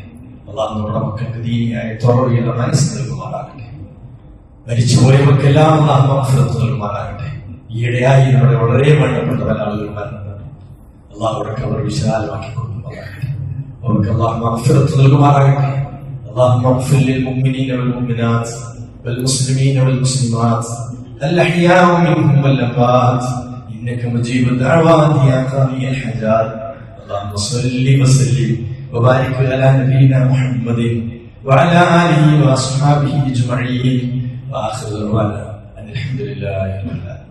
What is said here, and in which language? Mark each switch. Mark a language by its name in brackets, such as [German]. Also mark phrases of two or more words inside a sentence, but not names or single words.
[Malayalam] അല്ലാഹു നമ്മുടെ മക്കൾക്ക് ദീനിയായ ത്വറയുള്ള മനസ്സ് നൽകുമാറാകട്ടെ. മരിച്ചുപോയവർക്കെല്ലാം അല്ലാഹു മഗ്ഫിറത്ത് നൽകുമാറാകട്ടെ. ഈയിടെയായി നമ്മുടെ വളരെ വേണ്ടപ്പെട്ട പല ആളുകൾ മരണപ്പെട്ടു. അല്ലാഹുവിന്റെ ഖബർ വിശാലമാക്കി കൊടുക്കുമാറാകട്ടെ. അവർക്ക് അല്ലാഹു മഗ്ഫിറത്ത് നൽകുമാറാകട്ടെ. [Arabic] اللهم اغفر للمؤمنين والمؤمنات والمسلمين والمسلمات الأحياء منهم والأموات إنك مجيب الدعوات يا قاضي الحاجات. اللهم صل وسلم وبارك على نبينا محمد وعلى آله وأصحابه أجمعين وآخر دعوانا أن الحمد لله رب العالمين.